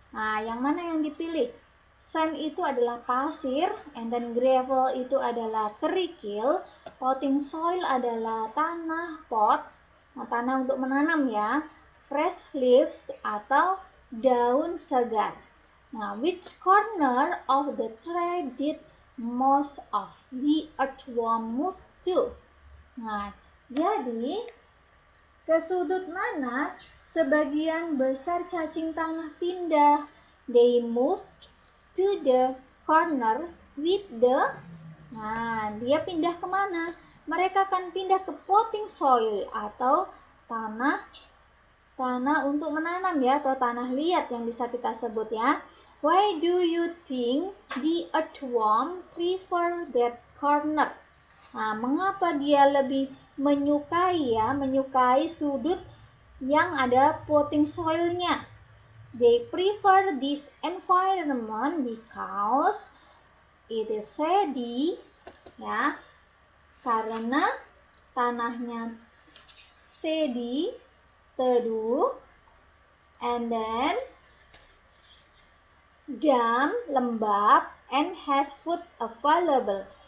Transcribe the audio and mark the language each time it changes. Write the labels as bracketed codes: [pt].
[id] Nah, yang mana yang dipilih? Sand itu adalah pasir, and then gravel itu adalah kerikil, potting soil adalah tanah pot, tanah untuk menanam ya, fresh leaves atau daun segar. [en] Nah, which corner of the tray did most of the earthworm move to? [id] Nah, jadi ke sudut mana sebagian besar cacing tanah pindah? [en] They moved to the corner with the, [id] nah dia pindah kemana? Mereka akan pindah ke potting soil atau tanah untuk menanam ya, atau tanah liat yang bisa kita sebut ya. [en] Why do you think the earthworm prefer that corner? [id] Nah, mengapa dia lebih menyukai sudut yang ada potting soilnya? [en] They prefer this environment because it is shady, ya, [id] karena tanahnya shady, teduh, [en] and then damp, lembab, and has food available.